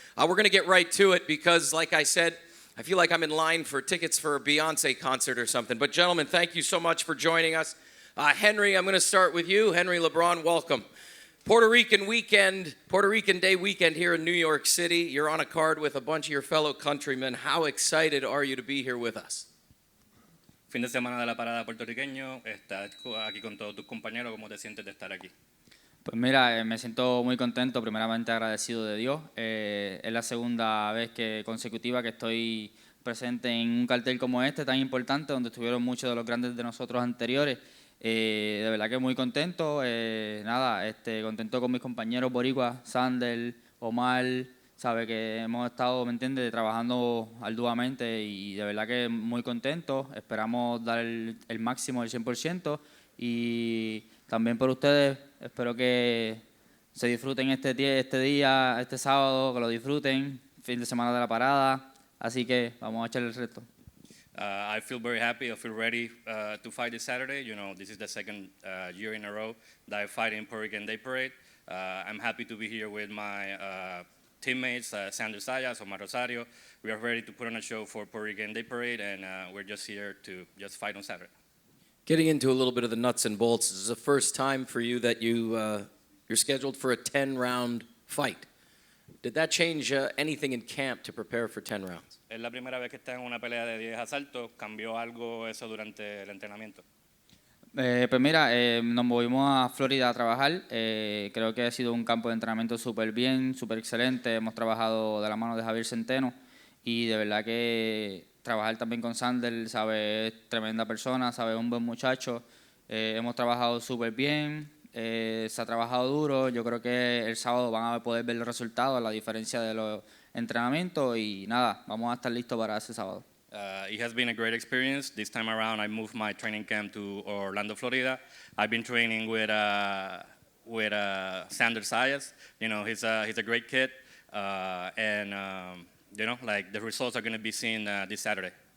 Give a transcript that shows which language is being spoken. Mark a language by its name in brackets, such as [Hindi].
[English] We're going to get right to it because, like I said, I feel like I'm in line for tickets for a Beyonce concert or something. But gentlemen, thank you so much for joining us. Henry, I'm going to start with you. Henry LeBron, welcome. Puerto Rican Day weekend here in New York City. You're on a card with a bunch of your fellow countrymen. How excited are you to be here with us? [Spanish] Fin de semana de la parada puertorriqueño, estás aquí con todos tus compañeros. ¿Cómo te sientes de estar aquí? Pues mira, me siento muy contento, primeramente agradecido de Dios. Es la segunda vez consecutiva que estoy presente en un cartel como este, tan importante, donde estuvieron muchos de los grandes de nosotros anteriores. De verdad que muy contento, contento con mis compañeros boricuas, Xander, Omar, sabe que hemos estado, ¿me entiendes?, trabajando arduamente y de verdad que muy contento. Esperamos dar el máximo, el 100%, y también por ustedes, espero que se disfruten este día, este sábado, que lo disfruten, fin de semana de la parada, así que vamos a echarle el resto. [English] I feel very happy. I feel ready to fight this Saturday. You know, this is the second year in a row that I fight in Puerto Rican Day Parade. I'm happy to be here with my teammates, Xander Zayas, Omar Rosario. We are ready to put on a show for Puerto Rican Day Parade, and we're just here to just fight on Saturday. Getting into a little bit of the nuts and bolts, this is the first time for you that you're scheduled for a 10-round fight. Did that change anything in camp to prepare for 10 rounds? [Spanish] Es la primera vez que está en una pelea de 10 asaltos. ¿Cambió algo eso durante el entrenamiento? Pues mira, nos movimos a Florida a trabajar. Creo que ha sido un campo de entrenamiento súper bien, súper excelente. Hemos trabajado de la mano de Javier Centeno y de verdad que trabajar también con Xander, sabe, es tremenda persona, sabe, un buen muchacho. Hemos trabajado súper bien. Se ha trabajado duro. Yo creo que el sábado van a poder ver los resultados, la diferencia de los entrenamientos, y nada, vamos a estar listos para ese sábado. [English] It has been a great experience. This time around, I moved my training camp to Orlando, Florida. I've been training with Xander Zayas. You know, he's a great kid, and you know, like the results are going to be seen this Saturday.